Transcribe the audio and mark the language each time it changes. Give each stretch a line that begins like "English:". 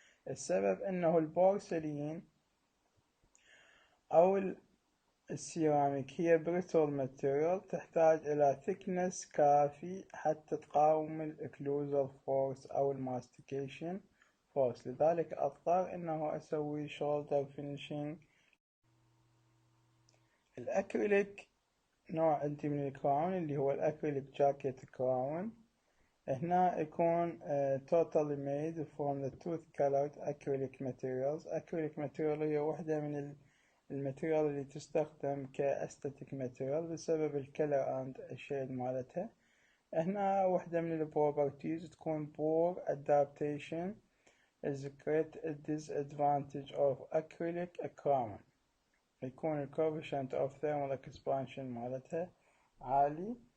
Arabic: السبب انه البورسلين او السيراميك هي
English: brittle material
Arabic: تحتاج الى thickness كافي حتى تقاوم الاكلوزال فورس او الماستيكيشن force، لذلك أضطر إنه أسوي shoulder finishing. الأكريليك نوع عندي من الكراون اللي هو الأكريليك جاكيت كراون.
English: هنا يكون totally made from the tooth colored acrylic materials.
Arabic: acrylic material هي واحدة من الماتيريال اللي تستخدم كأستاتيك ماتيريال بسبب الكلر اند الشيد مالتها.
English: هنا واحدة من البروبرتيز تكون poor adaptation is a great disadvantage of acrylic crown.
Arabic: يكون ال coefficient of thermal expansion مالتها عالي.